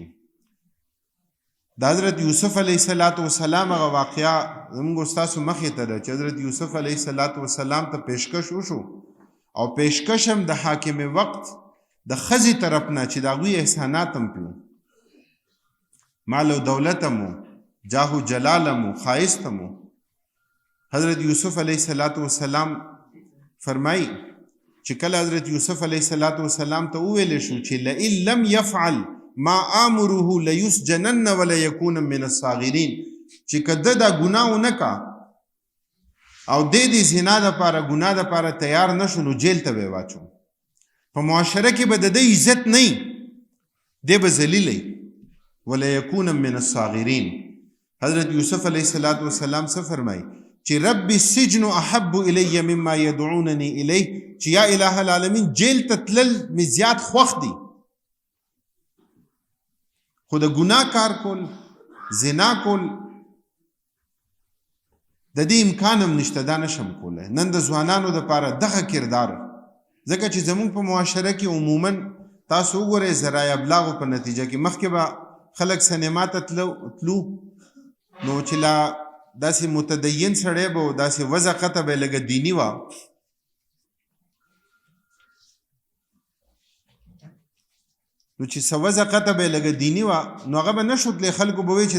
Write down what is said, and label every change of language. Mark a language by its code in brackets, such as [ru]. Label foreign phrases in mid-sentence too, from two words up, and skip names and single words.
[ps] د حضرت یوسف [ar] علیه السلام [ps] هغه واقعه زموږ ستاسو مخې ته ده چې حضرت یوسف [ar] علیه السلام [ps] ته پیشکش وشو او پیشکش هم د حاکم وقت د ښځې طرف نه چې د هغوی احسانات هم پي مال او دولت هم و جاه و جلال هم و ښایست هم و. حضرت یوسف [ar] علیه السلام [ps] فرمایي چې کله حضرت یوسف [ar] علیه السلام [ps] ته وویلی شو چې [ar] لئن لم یفعل ما آمره لیسجنن ولیکون من الصاغرین [ps] چې که ده دا ګناه ونه کا او د زنا دپاره ګناه دپاره تیار نشو نو جیل ته به یې واچو. په معاشره کې به د ده عزت نه وي دی به ذلیلی [ar] ولیکون من الصاغرین. [ps] حضرت یوسف [ar] علیه السلام [ps] څه فرمایي چې [ar] رب السجن احب الی مما یدعوننی الیه [ps] چې [ar] یا اله العالمین [ps] جیل ته تلل مې زیات خوښ دي خو د ګناه کار کول زنا کول د دې امکان هم نشته دا نشم کولی. نن د ځوانانو دپاره دغه کردار ځکه چې زموږ په معاشره کې عموما تاسو وګورئ ذرایع ابلاغو په نتیجه کې مخکې به خلک سینما ته تلو نو چې لا داسې متدین سړی به و داسې وضع قطع به یې لږه دیني وه نو چې څه وضع قطع به یې لږه دیني وه نو هغه به نه شو تللی خلکو به وایي چې